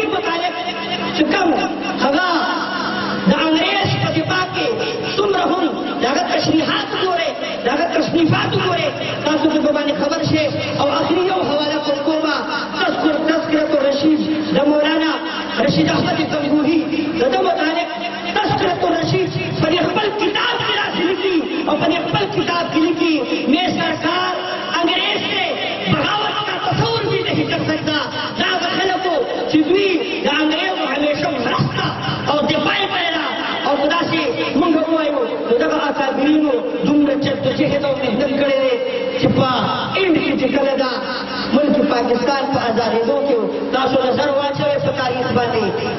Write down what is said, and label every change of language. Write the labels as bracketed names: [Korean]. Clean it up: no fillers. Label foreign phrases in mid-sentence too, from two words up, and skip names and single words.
[Pashto] متعلق چې کوم هغه د انګریز په دفاع کې څومره هم د هغه تشریحات وګورئ د هغه تصنیفات وګورئ تاسو د ده باندې خبر شئ او آخري یو حواله کومه تذکرة الرشید د مولانا رشید احمد گنگوهی د ده متعلق تذکرة الرشید په دې خپل کتاب کې داسې لیکي او په دې خپل کتاب کې لیکي [Urdu] میں سرکار انګریز سے بغاوت کا تصور بھی نہیں کر سکتا [Pashto] دا هغه خلکو چې دوی د انګریزو همیشه مرسته او دفاع پیدا او داسې موږ ووایو نو دغه اکابرینو دومره جدوجهد او محنت کړی دی چې په انډ کې چې کله دا ملک پاکستان په ازادېدو کې تاسو نظر واچوئ په تاریخ باندې د